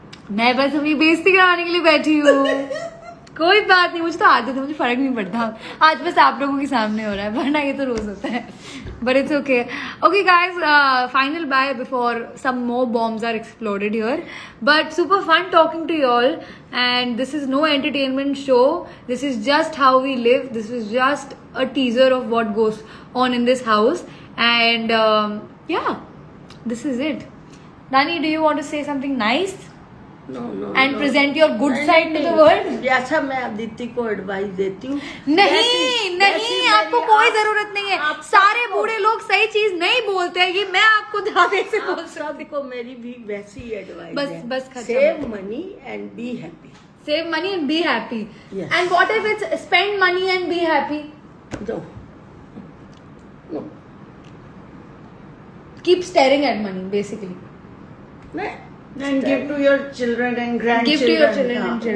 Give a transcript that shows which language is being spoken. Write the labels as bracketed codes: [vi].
[hi] मैं बस अपनी बेइज्जती कराने के लिए बैठी हूँ। कोई बात नहीं, मुझे तो आदत है, मुझे फर्क नहीं पड़ता। आज बस आप लोगों के सामने हो रहा है, वरना ये तो रोज होता है। [en] But it's okay. Okay, guys, final bye before some more bombs are exploded here. But super fun talking to you all. And this is no entertainment show. This is just how we live. This is just a teaser of what goes on in this house. And yeah, this is it. Nani, do you want to say something nice? No And present your good side to the world? [hi] जैसा मैं अदिति को advice देती हूँ नहीं, आपको कोई जरूरत नहीं है। सारे बूढ़े लोग सही चीज नहीं बोलते हैं, ये मैं आपको दावे से बोल सकती हूँ। सबको मेरी भी वैसी एडवाइस बस- है। बस खत्म। [en] Save money and be happy. Save money and be happy. Yes. And what if it's spend money and be happy? No Keep staring at money, basically. [hi] नहीं [en] And give to your children and grandchildren. Give to your children and children